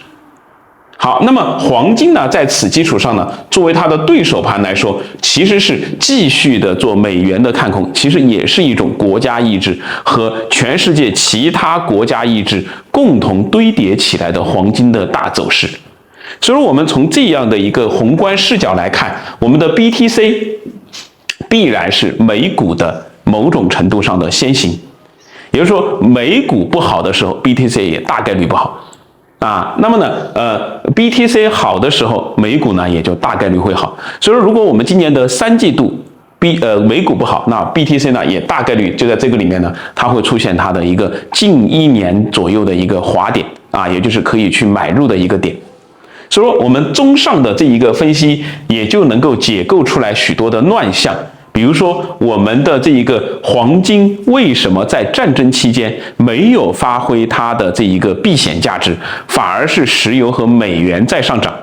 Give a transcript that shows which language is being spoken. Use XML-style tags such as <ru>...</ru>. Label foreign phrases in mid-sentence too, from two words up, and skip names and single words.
<zh>好，那麼黃金呢，在此基礎上呢，作為它的對手盤來說，其實是繼續的做美元的看空，其實也是一種國家意志和全世界其他國家意志共同堆疊起來的黃金的大走勢。所以說，我們從這樣的一個宏觀視角來看，我們的 BTC 必然是美股的某種程度上的先行，也就是說，美股不好的時候 ，BTC 也大概率不好。那麼呢，BTC 好的時候，美股呢也就大概率会好。所以说，如果我們今年的3季度美股不好，那 BTC 呢也大概率就在這個裡面呢，它會出現它的一個近1年左右的一個滑點也就是可以去買入的一個點。所以說，我們綜上的這一個分析，也就能夠解構出來許多的亂象。比如說，我們的這一個黃金為什麼在戰爭期間沒有發揮它的這一個避險價值，反而是石油和美元在上漲？</zh>